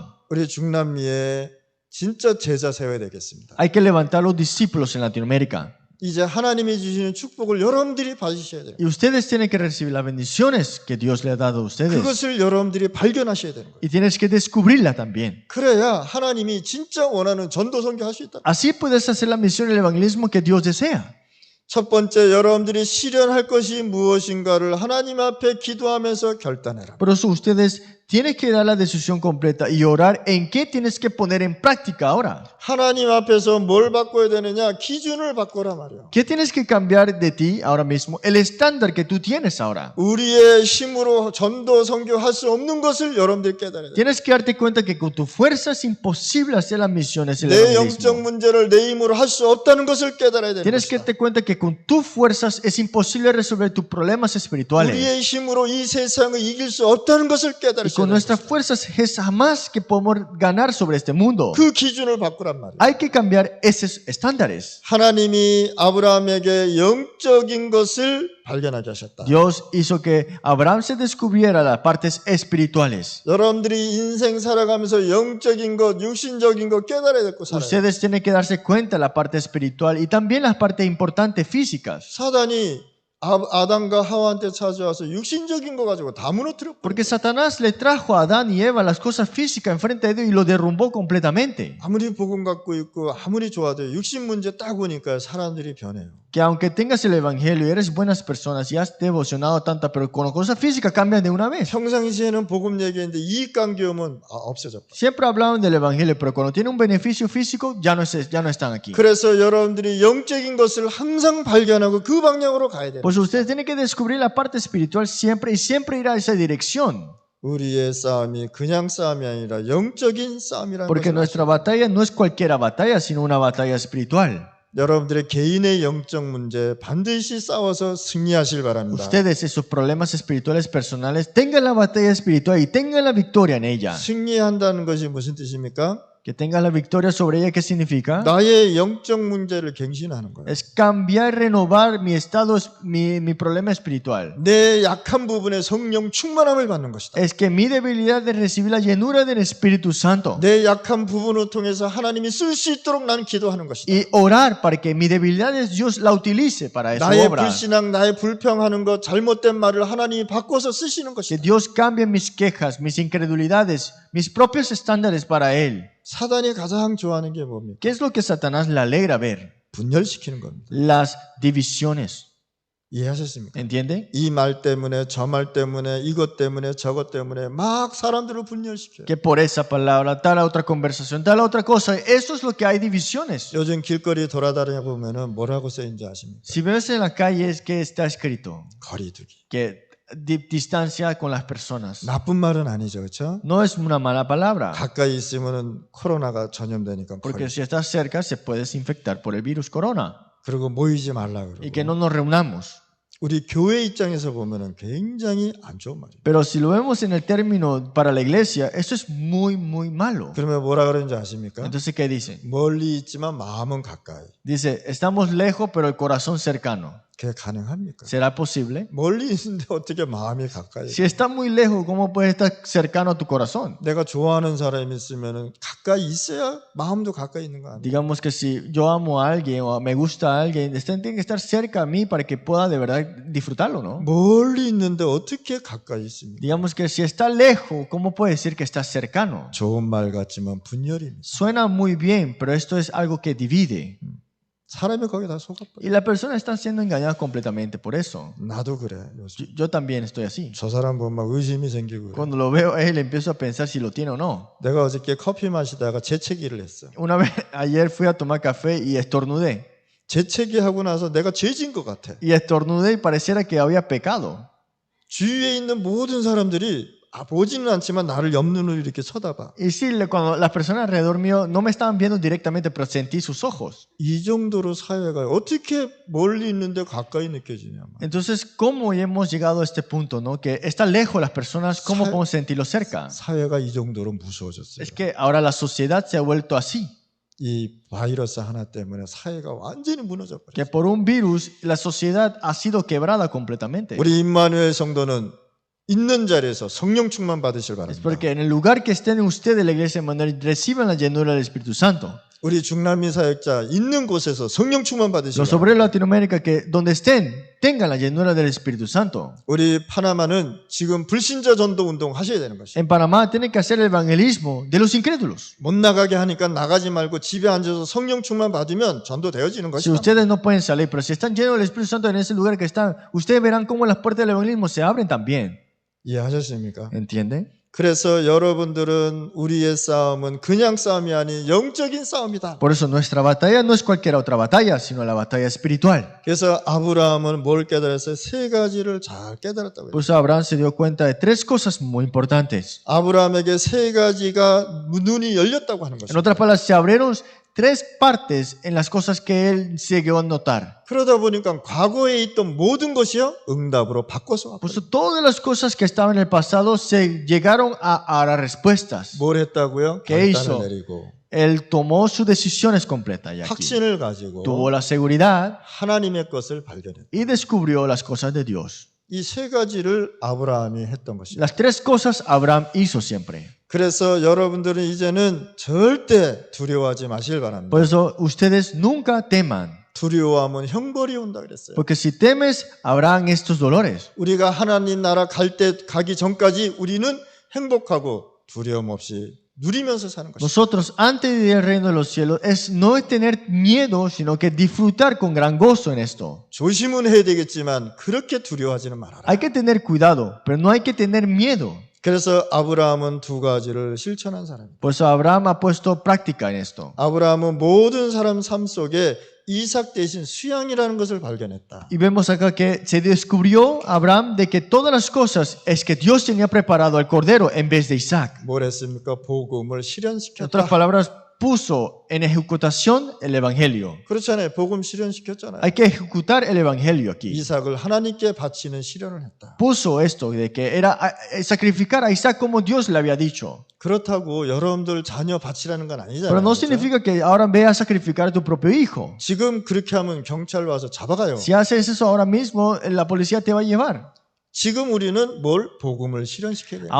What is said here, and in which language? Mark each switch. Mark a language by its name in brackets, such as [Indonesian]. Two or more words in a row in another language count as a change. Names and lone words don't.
[Korean] 우리 중남미에 진짜 제자 세워야 되겠습니다. [Spanish] Hay que levantar los discípulos en Latinoamérica. [Korean] 이제 하나님이 주시는 축복을 여러분들이 받으셔야 돼요. [Spanish] Y ustedes tienen que recibir las bendiciones que Dios le ha dado a ustedes. [Korean] 그것을 여러분들이 발견하셔야 되는 거예요. [Spanish] Y tienes que descubrirla también. [Korean] 그래야 하나님이 진짜 원하는 전도 선교할 수 있다. [Spanish] Así puedes hacer la misión y el evangelismo que Dios desea. [Korean] 첫 번째, 여러분들이 실현할 것이 무엇인가를 하나님 앞에 기도하면서 결단해라. [Spanish] Por eso ustedes tienen que dar la decisión completa y orar en qué tienes que poner en práctica ahora. [Korean] 하나님 앞에서 뭘 바꿔야 되느냐? 기준을 바꿔라 말이야. [Spanish] ¿Qué tienes que cambiar de ti ahora mismo? El estándar que tú tienes ahora. [Korean] 우리의 힘으로 전도 선교할 수 없는 것을 여러분들이 깨달아야 돼. [Spanish] Tienes que darte cuenta que con tu fuerza es imposible hacer las misiones y el [Korean] 내 영적 [Spanish] evangelismo. [Korean] 문제를 내 힘으로 할 수 없다는 것을 깨달아야 되는 [Spanish] Tienes que [Korean] 것이다. [Spanish] darte cuenta que con tus fuerzas es imposible resolver tus problemas espirituales. [Korean] 우리의 힘으로 이 세상을 이길 수 없다는 것을 깨달을 [Spanish] Y [Korean] 수 되는 [Spanish] nuestras [Korean] 것이다. [Spanish] fuerzas es jamás que podemos ganar sobre este mundo. [Korean] 그 기준을 바꾸란 말이에요. [Spanish] Hay que cambiar esos estándares. [Korean] 하나님이 아브라함에게 영적인 것을 발견하게 하셨다. [Spanish] Dios hizo que Abraham se descubriera las partes espirituales. [Korean] 여러분들이 인생 살아가면서 영적인 것, 육신적인 것 깨달아야 될 거 살아요. [Spanish] Ustedes tienen que darse cuenta de la parte espiritual y también las partes importantes físicas. [Korean] 사단이 아담과 하와한테 찾아와서 육신적인 거 가지고 다 무너뜨렸고 [Spanish] Porque Satanás le trajo a Adán y Eva las cosas físicas enfrente de Dios y lo derrumbó completamente. [Korean] 아무리 복음 갖고 있고 아무리 좋아도 육신 문제 딱 오니까 사람들이 변해요. [Spanish] Que aunque tengas el evangelio y eres buenas personas y has devocionado tanta, pero con las cosas físicas cambian de una vez. [Korean] 평상시에는 복음 얘기했는데 이익관계 오면 없어졌다. [Spanish] Siempre hablaban del evangelio, pero cuando tiene un beneficio físico ya no están aquí. [Korean] 그래서 여러분들이 영적인 것을 항상 발견하고 그 방향으로 가야 돼요. [Spanish] Pues ustedes tienen que descubrir la parte espiritual siempre y siempre ir a esa dirección. [Korean] 우리의 싸움이 그냥 싸움이 아니라 영적인 싸움이라는 [Spanish] Porque [Korean] 것을 [Spanish] nuestra batalla no es cualquiera batalla, sino una batalla espiritual. [Korean] 여러분들의 개인의 영적 문제 반드시 싸워서 승리하실 바랍니다. [Spanish] Ustedes en sus problemas espirituales personales tengan la batalla espiritual y tengan la victoria en ella. [Korean] 승리한다는 것이 무슨 뜻입니까? [Spanish] Que tengan la victoria sobre ella, ¿qué significa? [Korean] 나의 영적 문제를 갱신하는 거예요. [Spanish] Es cambiar, renovar mi estado, mi problema espiritual. [Korean] 내 약한 부분에 성령 충만함을 받는 것이다. [Spanish] Es que mi debilidad de recibir la llenura del Espíritu Santo. [Korean] 내 약한 부분을 통해서 하나님이 쓸 수 있도록 나는 기도하는 것이다. [Spanish] Y orar para que mi debilidad Dios la utilice para esa [Korean] 나의 [Spanish] obra. [Korean] 불신앙, 나의 불평하는 것, 잘못된 말을 하나님이 바꿔서 쓰시는 [Spanish] Que [Korean] 것이다. [Spanish] Dios cambie mis quejas, mis incredulidades, mis propios estándares para Él. [Korean] 사단이 가장 좋아하는 게 뭡니까? [Spanish] ¿Qué es lo que Satanás le alegra ver? [Korean] 분열시키는 겁니다. [Spanish] Las divisiones. [Korean] 이해하셨습니까? [Spanish] ¿Entiende? [Korean] 이 말 때문에 저 말 때문에 이것 때문에 저것 때문에 막 사람들을 분열시켜요. [Spanish] Que por esa palabra, tal otra conversación, tal otra cosa. Eso es lo que hay divisiones. [Korean] 요즘 길거리 돌아다녀 보면은 뭐라고 쓰인지 아십니까? [Spanish] Si ves en la calle es que está escrito [Korean] 거리두기. [Spanish] que distancia con las personas. [Korean] 나쁜 말은 아니죠, 그렇죠? [Spanish] No es una mala palabra. [Korean] 가까이 있으면은 코로나가 전염되니까. [Spanish] Porque si estás cerca se puedes infectar por el virus corona. [Korean] 그리고 모이지 말라 [Spanish] Y que [Korean] 그러고. [Spanish] no nos reunamos. [Korean] 우리 교회 입장에서 보면은 굉장히 안 좋은 말이에요. [Spanish] Pero si lo vemos en el término para la iglesia, eso es muy, muy malo. [Korean] 그러면 뭐라 그러는지 아십니까? [Spanish] Entonces, ¿qué dice? [Korean] 멀리 있지만 마음은 가까이. [Spanish] Dice, estamos lejos, pero el corazón cercano. [Korean] 그게 가능합니까? [Spanish] ¿Será posible? [Korean] 멀리 있는데 어떻게 마음이 가까이? [Spanish] Si está muy lejos, ¿cómo puede estar cercano a tu corazón? [Korean] 내가 좋아하는 사람이 있으면은 가까이 있어야 마음도 가까이 있는 거 아니에요? [Spanish] Digamos que si yo amo a alguien o me gusta a alguien, tiene que estar cerca a mí para que pueda de verdad disfrutarlo, ¿no? [Korean] 멀리 있는데 어떻게 가까이 있습니까? [Spanish] Digamos que si está lejos, ¿cómo puede decir que está cercano? [Korean] 좋은 말 같지만 분열입니다. [Spanish] Suena muy bien, pero esto es algo que divide. [Korean] 사람이 거기다 속아버려. [Spanish] Y las personas están siendo engañadas completamente por eso. [Korean] 나도 그래. 요즘. [Spanish] Yo también estoy así. [Korean] 저 사람 보면 막 의심이 생기고 그래. [Spanish] Cuando lo veo a él, empiezo a pensar si lo tiene o no. [Korean] 내가 어저께 커피 마시다가 재채기를 했어. [Spanish] Una vez, ayer fui a tomar café y estornudé. [Korean] 재채기 하고 나서 내가 죄진 것 같아. [Spanish] Y estornudé y pareciera que había pecado. [Korean] 주위에 있는 모든 사람들이 보지는 않지만 나를 옆눈으로 이렇게 쳐다봐. [Spanish] Y sí, cuando las personas alrededor mío no me estaban viendo directamente, pero sentí sus ojos. [Korean] 이 정도로 사회가 어떻게 멀리 있는데 가까이 느껴지냐. [Spanish] Entonces, ¿cómo hemos llegado a este punto, no? Que está lejos las personas, ¿cómo podemos sentirlo cerca? [Korean] 사회가 이 정도로 무서워졌어요. [Spanish] Es que ahora la sociedad se ha vuelto así. [Korean] 이 바이러스 하나 때문에 사회가 완전히 무너져 [Spanish] Que [Korean] 버렸어요. [Spanish] por un virus la sociedad ha sido quebrada completamente. [Korean] 우리 임마누엘 성도는 있는 자리에서 성령 충만 받으실 [Spanish] Es [Korean] 바랍니다. [Spanish] porque en el lugar que estén ustedes, la iglesia de Manuel, reciban la llenura del Espíritu Santo. [Korean] 우리 중남미 사역자 있는 곳에서 성령 충만 받으실 [Spanish] Los [Korean] 바랍니다. [Spanish] obreros de Latinoamérica que donde estén tengan la llenura del Espíritu Santo. [Korean] 우리 파나마는 지금 불신자 전도 운동 하셔야 되는 것이에요. [Spanish] En Panamá tienen que hacer el evangelismo de los incrédulos. [Korean] 못 나가게 하니까 나가지 말고 집에 앉아서 성령 충만 받으면 전도 되어지는 [Spanish] Si [Korean] 것이다. [Spanish] ustedes no pueden salir, pero si están llenos del Espíritu Santo en ese lugar que están, ustedes verán cómo las puertas del evangelismo se abren también. [Korean] 이해하셨습니까? [Spanish] ¿Entienden? [Korean] 그래서 여러분들은 우리의 싸움은 그냥 싸움이 아닌 영적인 싸움이다. [Spanish] Por eso nuestra batalla no es cualquier otra batalla, sino la batalla espiritual. [Korean] 그래서 아브라함은 뭘 깨달았어요? 세 가지를 잘 깨달았다고 [Spanish] Por [Korean] 해요. [Spanish] eso Abraham se dio cuenta de tres cosas muy importantes. [Korean] 아브라함에게 세 가지가 눈이 열렸다고 하는 [Spanish] En [Korean] 것입니다. [Spanish] otras palabras, se abrieron tres partes en las cosas que él se llegó a notar. [Korean] 그러다 보니까 과거에 있던 모든 것이요 응답으로 바꿔서 [Spanish] Por [Korean] 왔거든요. [Spanish] eso todas las cosas que estaban en el pasado se llegaron a las respuestas. [Korean] 뭘 했다고요? [Spanish] ¿Qué [Korean] 결단을 [Spanish] hizo? [Korean] 내리고 [Spanish] Él tomó sus decisiones completas y aquí. [Korean] 확신을 가지고 [Spanish] Tuvo la seguridad [Korean] 하나님의 것을 발견했다. [Spanish] y descubrió las cosas de Dios. [Korean] 이 세 가지를 아브라함이 했던 것입니다. [Spanish] Las tres cosas Abraham hizo siempre. [Korean] 그래서 여러분들은 이제는 절대 두려워하지 마시길 바랍니다. [Spanish] Por eso ustedes nunca teman. [Korean] 두려워하면 형벌이 온다 그랬어요. [Spanish] Porque si temes, habrán estos dolores. [Korean] 우리가 하나님 나라 가기 전까지 우리는 행복하고 두려움 없이 누리면서 사는 것입니다. [Spanish] Nosotros, antes de ir al reino de los cielos, no es tener miedo, sino que disfrutar con gran gozo en esto. [Korean] 조심은 해야 되겠지만 그렇게 두려워하지는 말아라. [Spanish] Hay que tener cuidado, pero no hay que tener miedo. [Korean] 그래서 아브라함은 두 가지를 실천한 사람입니다. [Spanish] Por eso Abraham ha puesto práctica en esto. [Korean] 아브라함은 모든 사람 삶 속에 이삭 대신 수양이라는 것을 발견했다. [Spanish] Y vemos acá que se descubrió Abraham de que todas las cosas es que Dios tenía preparado al cordero en vez de Isaac. [Korean] 뭘 했습니까? 복음을 [Spanish] En [Korean] 실현시켰다. [Spanish] otras palabras, puso en ejecutación el evangelio. [Korean] 그렇잖아요. 복음 실현시켰잖아요. [Spanish] Hay que ejecutar el evangelio aquí. [Korean] 이삭을 하나님께 바치는 실현을 했다. [Spanish] Puso esto de que era sacrificar a Isaac como Dios le había dicho. [Korean] 그렇다고 여러분들 자녀 바치라는 건 [Spanish] Pero [Korean] 아니잖아요. [Spanish] no [Korean] 그렇죠? [Spanish] significa que ahora ve a sacrificar a tu propio hijo. [Korean] 지금 그렇게 하면 경찰 와서 잡아가요. [Spanish] Si haces eso ahora mismo, la policía te va a llevar. [Korean] 지금 우리는 뭘 복음을 실현시켜야 돼요.